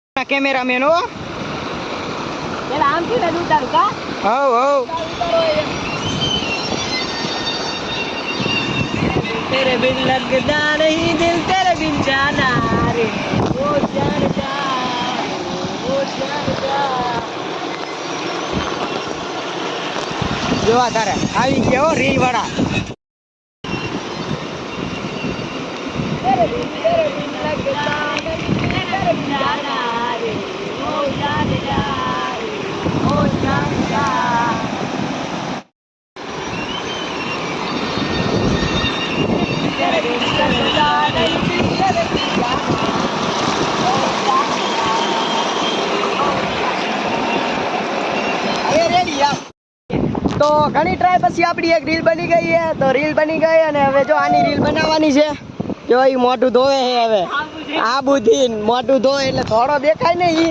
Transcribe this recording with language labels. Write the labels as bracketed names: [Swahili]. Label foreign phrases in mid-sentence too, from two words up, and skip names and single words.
[Gujarati] કેમેરામેન હો. પેલા આમ થી ને ઉતારું કા હવ હવ. [Hindi] तेरे बिन लगता नहीं दिल तेरे बिन जाना रे ओ जान जा ओ जान जा. [Gujarati] જોવા તારે આવી ગયા હો રીલ વાળા. [Hindi] तेरे बिन लगता नहीं तेरे बिन जाना रे ओ जान जा ओ जान जा. तेरे बिन लगता नहीं तेरे बिन जाना ओ जान जा. [Gujarati] અરે રેડી યાર. તો ઘણી ટ્રાય પછી આપણી એક રીલ બની ગઈ છે. તો રીલ બની ગઈ અને હવે જો આની રીલ બનાવવાની છે. જો એ મોઢું ધોવે છે હવે. આ બુધી મોઢું ધોવે એટલે થોડો દેખાય ને ઈમ.